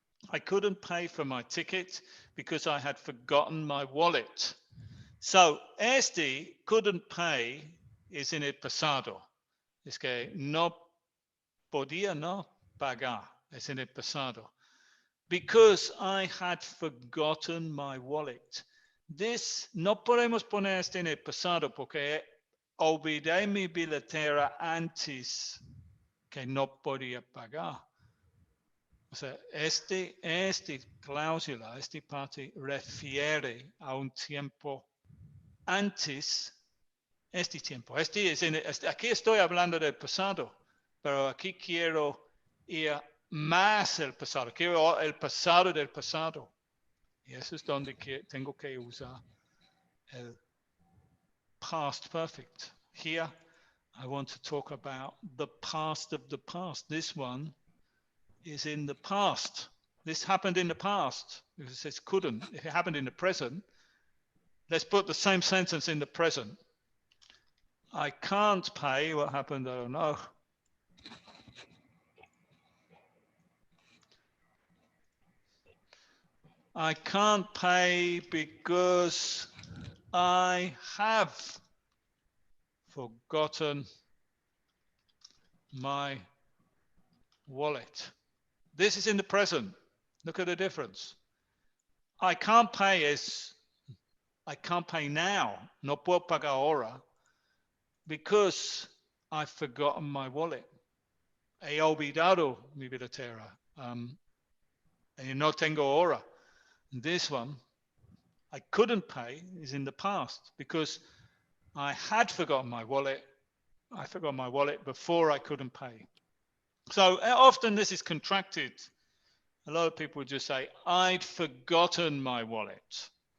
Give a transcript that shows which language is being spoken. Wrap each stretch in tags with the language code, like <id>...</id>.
<en>I couldn't pay for my ticket because I had forgotten my wallet. So</en> <es>este</es> <en>couldn't pay is in</en> <es>el pasado. Es que no podía no pagar. Es en el pasado.</es> <en>Because I had forgotten my wallet. This</en> <es>no podemos poner este en el pasado porque olvidé mi billetera antes que no podía pagar. O sea, esta cláusula, esta parte refiere a un tiempo antes, este tiempo. Aquí estoy hablando del pasado, pero aquí quiero ir más el pasado. Quiero el pasado del pasado. Y eso es donde tengo que usar el past perfect.</es> <en>Here, I want to talk about the past of the past. This one is in the past. This happened in the past. If it says couldn't, if it happened in the present, let's put the same sentence in the present. I can't pay. What happened? I don't know. I can't pay because I have forgotten my wallet. This is in the present. Look at the difference. I can't pay is I can't pay now.</en> <es>No puedo pagar ahora</es> <en>because I've forgotten my wallet.</en> <es>He olvidado mi billetera. Y no tengo ahora.</es> <en>This one, I couldn't pay, is in the past because I had forgotten my wallet. I forgot my wallet before I couldn't pay. So often this is contracted. A lot of people just say, I'd forgotten my wallet.</en>